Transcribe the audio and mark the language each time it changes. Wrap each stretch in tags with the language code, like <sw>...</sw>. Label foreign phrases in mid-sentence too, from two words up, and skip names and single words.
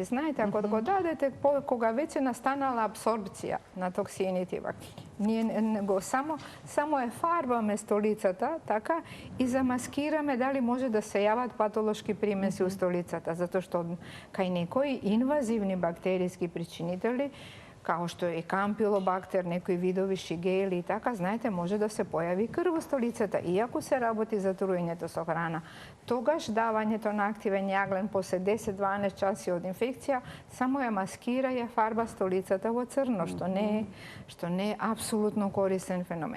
<mk>Знаете, ако го дадете кога веќе настанала апсорбција на токсините, ние го само е фарбаме столицата, така, и замаскираме дали може да се јават патолошки примеси у столицата, затоа што кај некои инвазивни бактериски причинители,</mk> <sr>kao što je i kampilobakter, neki vidovi šigeli i</sr> <mk>така, знаете, може да се појави крв во столицата, иако се работи за труењето со храна. Тогаш давањето на активен јаглен после 10-12 часи од инфекција само ја маскира и ја фарба столицата во црно, што не е апсолутно корисен феномен.</mk>